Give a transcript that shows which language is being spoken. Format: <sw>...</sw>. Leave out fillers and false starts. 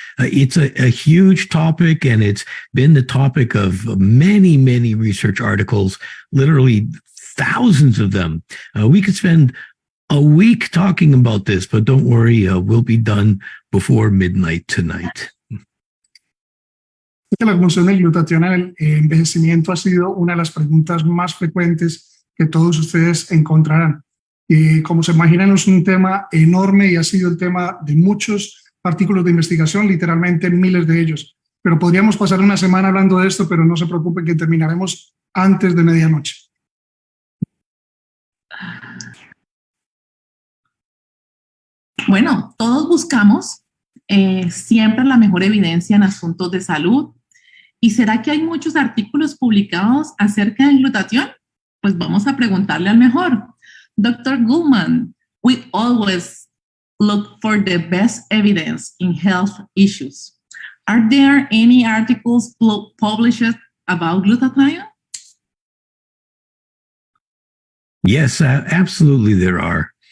<en>It's a huge topic, and it's been the topic of many, many research articles, literally thousands of them. We could spend a week talking about this, but don't worry, we'll be done before midnight tonight.</en> <es>La función del glutatión en el envejecimiento ha sido una de las preguntas más frecuentes que todos ustedes encontrarán. Como se imaginan, es un tema enorme y ha sido el tema de muchos artículos de investigación, literalmente miles de ellos. Pero podríamos pasar una semana hablando de esto, pero no se preocupen que terminaremos antes de medianoche. Bueno, todos buscamos siempre la mejor evidencia en asuntos de salud. ¿Y será que hay muchos artículos publicados acerca del glutatión? Pues vamos a preguntarle al mejor. Dr.</es> <en>Gutman, we always look for the best evidence in health issues. Are there any articles published about glutathione? Yes, absolutely there are.</en>